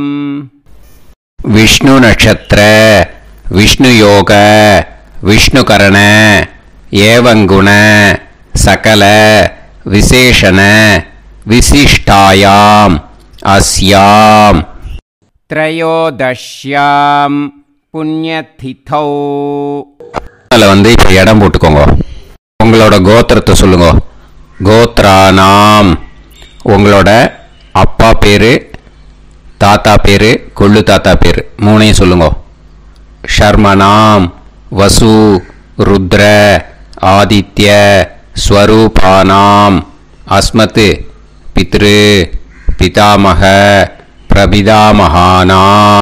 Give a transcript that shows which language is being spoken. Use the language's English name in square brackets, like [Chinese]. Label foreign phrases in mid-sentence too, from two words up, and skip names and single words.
[Sanskrit] विष्णु नक्षत्र विष्णु योग विष्णुकरण एवं गुण सकल विशेषण विशिष्टायां अस्यां त्रयोदश्यां पुण्यतिथौ [Tamil] வந்து இப்போ இடம் போட்டுக்கோங்க. உங்களோட கோத்திரத்தை சொல்லுங்க. [Sanskrit] கோத்ரானாம். [Tamil] உங்களோட அப்பா பேரு, தாத்தா பேரு, கொள்ளு தாத்தா பேரு 3ஐயும் சொல்லுங்க. [Sanskrit] शर्मणाम् वसु रुद्र आदित्य स्वरूपाणाम् अस्मत् पितृ पितामह प्रपितामहानाम्.